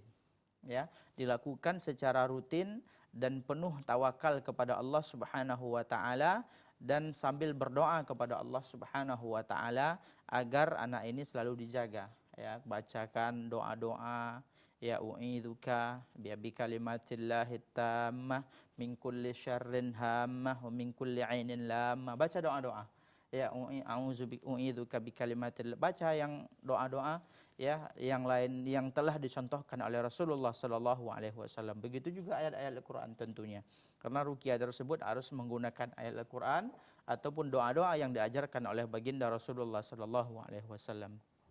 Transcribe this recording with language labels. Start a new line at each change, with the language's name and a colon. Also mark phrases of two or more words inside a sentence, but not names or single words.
Indonesian: Ya, dilakukan secara rutin dan penuh tawakal kepada Allah
Arabic: سبحانه وتعالى
Indonesian: dan sambil berdoa kepada Allah
Arabic: سبحانه وتعالى
Indonesian: agar anak ini selalu dijaga. Ya, bacakan doa-doa, ya
Arabic: أعيذك بكلمات الله التامة من كل شر هامة ومن كل عين لامة.
Indonesian: Baca doa-doa. Ya
Arabic: أعيذك بكلمات الله.
Indonesian: Baca yang doa-doa ya yang lain yang telah dicontohkan oleh Rasulullah
Arabic: صلى الله عليه وسلم.
Indonesian: Begitu juga ayat-ayat Al-Qur'an tentunya. Karena ruqyah tersebut harus menggunakan ayat Al-Qur'an ataupun doa-doa yang diajarkan oleh baginda Rasulullah
Arabic: صلى الله عليه وسلم.